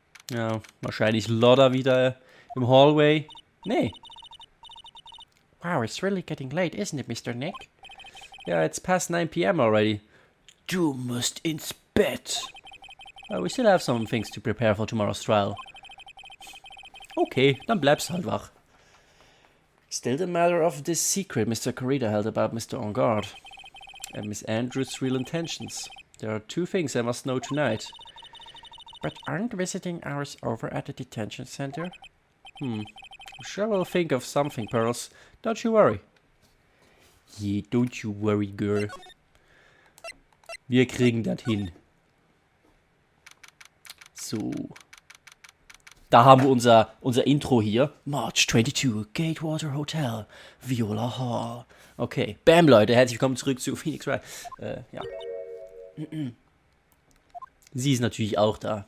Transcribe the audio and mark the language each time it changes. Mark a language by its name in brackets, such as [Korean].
[German] Ja, wahrscheinlich Lodder wieder im Hallway. Nee. [English] Wow, it's really getting late, isn't it, Mr. Nick? Yeah, it's past 9 PM already. [German] Du musst ins Bett. [English] We still have some things to prepare for tomorrow's trial. [German] Okay, dann bleibst halt wach. [English] Still the matter of this secret Mr. Corrida held about Mr. Enguarde. And Miss Andrews' real intentions. There are two things I must know tonight. But aren't visiting hours over at the detention center? I'm sure we'll think of something, Pearls. Don't you worry. Yeah, don't you worry, girl. [German] Wir kriegen das hin. So. Da haben wir unser Intro hier. [English] March 22, Gatewater Hotel, Viola Hall. [German] Okay, bam, Leute, herzlich willkommen zurück zu Phoenix Wright. Ja. Sie ist natürlich auch da.